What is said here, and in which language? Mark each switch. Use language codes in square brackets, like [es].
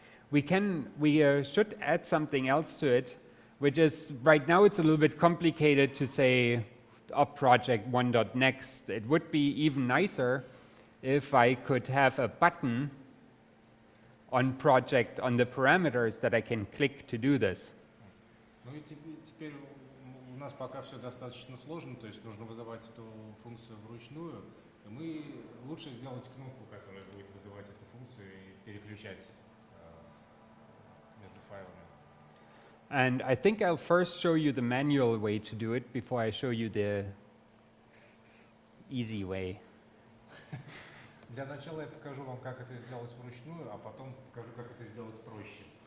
[en] We should add something else to it, which is right now it's a little bit complicated to say of project one.next. It would be even nicer if I could have a button on project on the parameters that I can click to do this. [ru] Ну и теперь у нас пока все достаточно сложно, то есть нужно вызывать эту функцию вручную. И мы лучше сделать кнопку, которая будет вызывать эту функцию и переключать между файлами. [en] And I think I'll first show you the manual way to do it before I show you the easy way. [ru] Для начала я покажу вам, как это сделать вручную, а потом покажу, как это сделать проще.